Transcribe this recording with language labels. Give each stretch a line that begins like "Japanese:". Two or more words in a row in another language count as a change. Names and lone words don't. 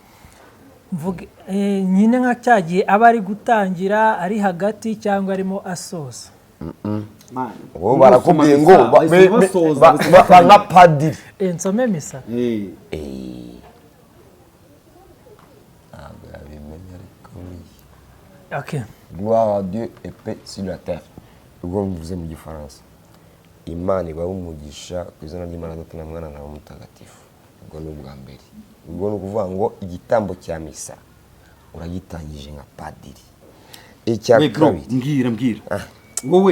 Kinyarwanda: mvuge nyine nka cyagiye aba ari gutangira ari hagati cyangwa arimo asoza ubu barakubwiye ngo nka padiri nsome misa ntabwo yabimenya ariko okay
French: gloire à Dieu et paix sur la terre
Kinyarwanda: ubwo mvuze mu gifaransa Imana ibaho umugisha ku izina ry'Imana Data na Mwana na Roho Mutagatifu ubwo ni ubwa mbere ubwo ni ukuvuga ngo igitambo cya misa uragitangije nka padiri icya kabiri mbwira wowe